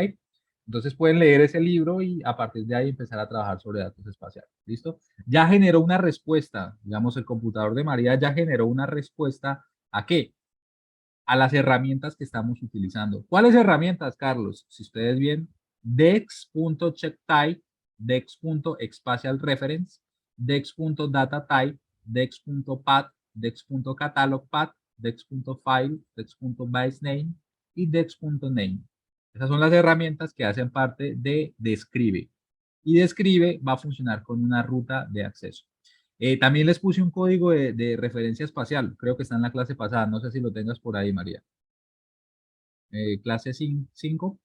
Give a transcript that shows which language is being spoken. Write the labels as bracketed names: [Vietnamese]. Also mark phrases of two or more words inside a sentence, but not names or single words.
[Spanish] Entonces pueden leer ese libro y a partir de ahí empezar a trabajar sobre datos espaciales, ¿listo? Ya generó una respuesta, digamos, el computador de María ya generó una respuesta. ¿A qué? A las herramientas que estamos utilizando. ¿Cuáles herramientas, Carlos? Si ustedes bien, dex.checkType, dex.spatialReference, dex.dataType, dex.path, dex.catalogpath, dex.file, dex.baseName y dex.name. Esas son las herramientas que hacen parte de Describe. Y Describe va a funcionar con una ruta de acceso. También les puse un código de referencia espacial. Creo que está en la clase pasada. No sé si lo tengas por ahí, María. Clase 5.